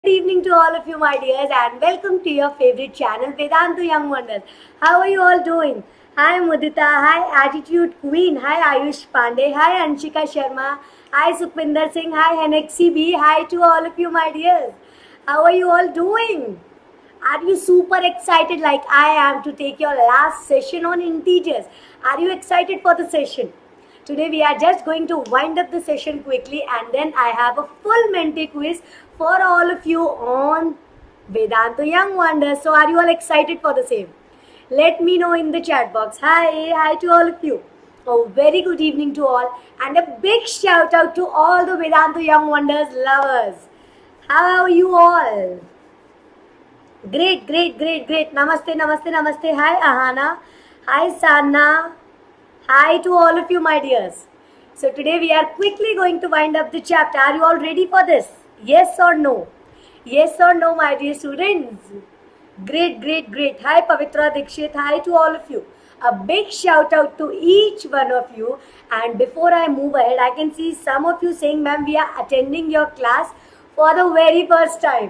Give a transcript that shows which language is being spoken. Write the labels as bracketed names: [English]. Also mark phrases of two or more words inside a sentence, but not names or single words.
[English] evening to all of you, my dears, and welcome to your favorite channel, Vedantu Young Wonders. How are you all doing? Hi, Mudita. Hi, Attitude Queen. Hi, Ayush Pandey. Hi, Anshika Sharma. Hi, Sukhvinder Singh. Hi, Henexy B. Hi to all of you, my dears. How are you all doing? Are you super excited like I am to take your last session on integers? Are you excited for the session? Today we are just going to wind up the session quickly and then I have a full Menti quiz for all of you on Vedantu Young Wonders. So are you all excited for the same? Let me know in the chat box. Hi to all of you. Oh, very good evening to all and a big shout out to all the Vedantu Young Wonders lovers. How are you all? Great. Namaste. Hi, Ahana. Hi, Sana. Hi to all of you, my dears. So today we are quickly going to wind up the chapter. Are you all ready for this? Yes or no? Yes or no, my dear students? Great. Hi, Pavitra Dikshit. Hi to all of you. A big shout out to each one of you. And before I move ahead, I can see some of you saying, ma'am, we are attending your class for the very first time.